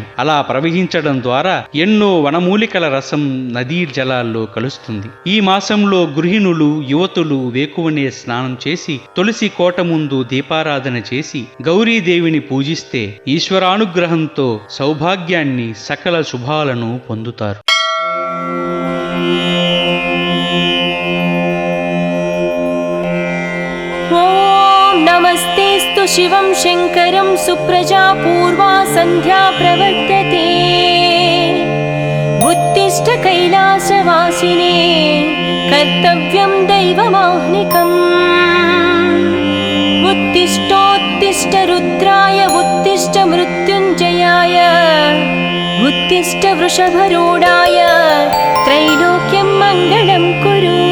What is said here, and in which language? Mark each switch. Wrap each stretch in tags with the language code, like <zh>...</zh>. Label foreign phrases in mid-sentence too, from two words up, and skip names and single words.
<te>అలా ప్రవహించడం ద్వారా ఎన్నో వనమూలికల రసం నదీ జలాల్లో కలుస్తుంది. ఈ మాసంలో గృహిణులు, యువతులు వేకువనే స్నానం చేసి తులసి కోట ముందు దీపారాధన చేసి గౌరీదేవిని పూజిస్తే ఈశ్వరానుగ్రహంతో సౌభాగ్యాన్ని, సకల శుభాలను పొందుతారు.</te> <sa>नमस्तेस्तु शिवं शङ्करं सुप्रजा पूर्वा सन्ध्या प्रवर्तते उत्तिष्ठ कैलासवासिने कर्तव्यं दैवमाह्निकम् उत्तिष्ठोत्तिष्ठ रुद्राय उत्तिष्ठ मृत्युञ्जयाय उत्तिष्ठ वृषभरूढाय त्रैलोक्यं मङ्गलं कुरु</sa>